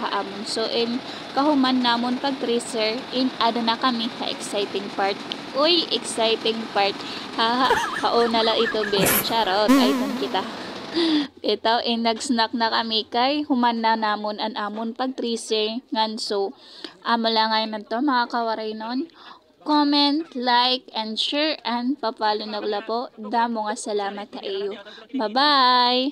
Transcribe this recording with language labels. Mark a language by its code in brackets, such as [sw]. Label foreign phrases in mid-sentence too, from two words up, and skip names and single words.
[war] haamon so in kahuman namon pagtracer in ada na kami ka [en] exciting part [war] uy [en] exciting part [war] haha kauna la ito ben charot ay kita ito in nag-snack na kami kay human na namon an amon pag-tracer ngan so amo lang ngayon to mga kawaraynon [en] comment, like, and share [war] and papalo na po damo nga salamat sa iyo [en] bye bye.